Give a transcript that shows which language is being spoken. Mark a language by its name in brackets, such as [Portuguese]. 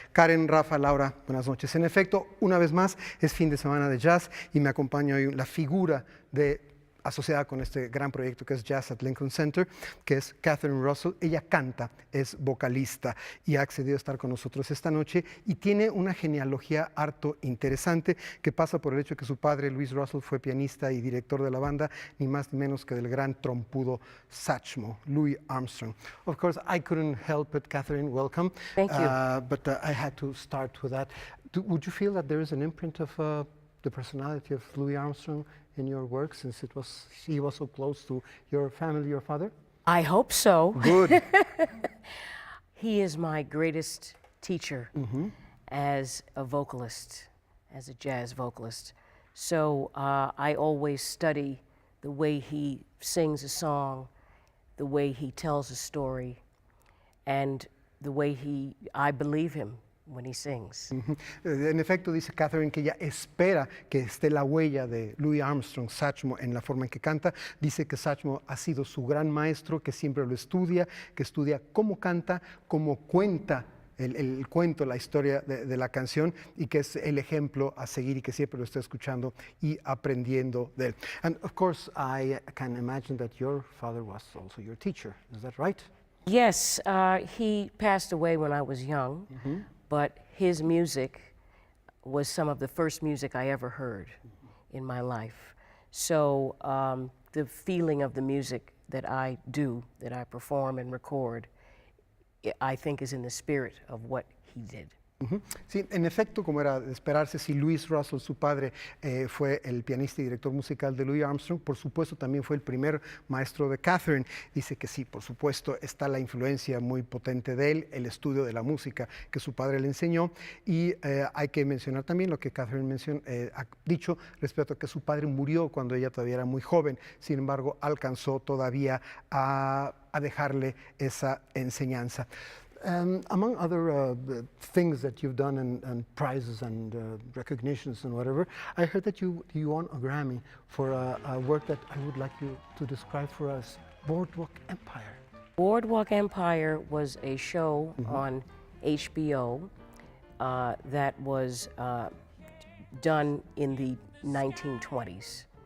[Spanish] Karen, Rafa, Laura, buenas noches. En efecto, una vez más, es fin de semana de jazz y me acompaña hoy la figura asociada con este gran proyecto que es Jazz at Lincoln Center, que es Catherine Russell. Ella canta, es vocalista y ha accedido a estar con nosotros esta noche y tiene una genealogía harto interesante que pasa por el hecho de que su padre, Louis Russell, fue pianista y director de la banda, ni más ni menos que del gran trompudo Satchmo, Louis Armstrong. [English] Of course, I couldn't help it, Catherine, welcome. Thank you. But I had to start with that. Would you feel that there is an imprint of the personality of Louis Armstrong in your work, since he was so close to your family, your father? I hope so. Good. He is my greatest teacher as a vocalist, as a jazz vocalist. So I always study the way he sings a song, the way he tells a story, and the way I believe him when he sings. [Spanish] En efecto, dice Catherine que ella espera que esté la huella de Louis Armstrong, Satchmo, en la forma en que canta. Dice que Satchmo ha sido su gran maestro, que siempre lo estudia, que estudia cómo canta, cómo cuenta el cuento, la historia de la canción y que es el ejemplo a seguir y que siempre lo está escuchando y aprendiendo de él. [English] And of course, I can imagine that your father was also your teacher. Is that right? Yes, he passed away when I was young. But his music was some of the first music I ever heard in my life. So the feeling of the music that I do, that I perform and record, I think is in the spirit of what he did. [Spanish] Sí, en efecto, como era de esperarse, si Louis Russell, su padre, fue el pianista y director musical de Louis Armstrong, por supuesto también fue el primer maestro de Catherine. Dice que sí, por supuesto, está la influencia muy potente de él, el estudio de la música que su padre le enseñó. Y hay que mencionar también lo que Catherine ha dicho respecto a que su padre murió cuando ella todavía era muy joven. Sin embargo, alcanzó todavía a dejarle esa enseñanza. [English] Among other things that you've done and prizes and recognitions and whatever, I heard that you won a Grammy for a work that I would like you to describe for us, Boardwalk Empire. Boardwalk Empire was a show on HBO that was done in the 1920s.